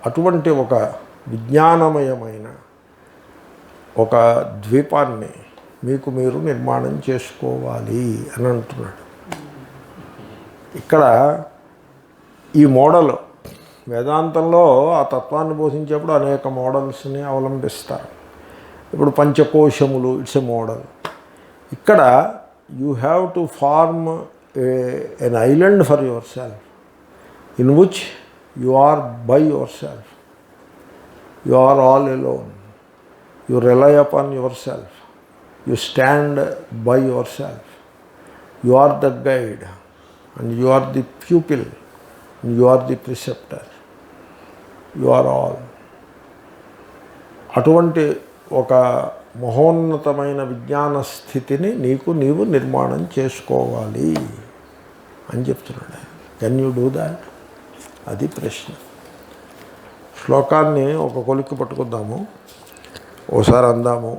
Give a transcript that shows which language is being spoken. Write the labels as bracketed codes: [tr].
[te] అటువంటి ఒక విజ్ఞానమయమైన ఒక ద్వీపాన్ని మీకు మీరు నిర్మాణం చేసుకోవాలి అని అంటున్నాడు. ఇక్కడ ఈ మోడల్ వేదాంతంలో ఆ తత్వాన్ని బోధించేప్పుడు అనేక మోడల్స్ని అవలంబిస్తారు. ఇప్పుడు పంచకోశములు, ఇట్స్ ఎ మోడల్. [en] ఇక్కడ you have to form an island for yourself in which you are by yourself, you are all alone, you rely upon yourself, you stand by yourself, you are the guide and you are the pupil and you are the preceptor. You are all. [te] అటువంటి ఒక మహోన్నతమైన విజ్ఞాన స్థితిని నీవు నిర్మాణం చేసుకోవాలి అని చెప్తున్నాడు. [en] Can you do that? [te] అది ప్రశ్న. శ్లోకాన్ని ఒక కొలిక్కి పట్టుకుందాము, ఓసారి అందాము.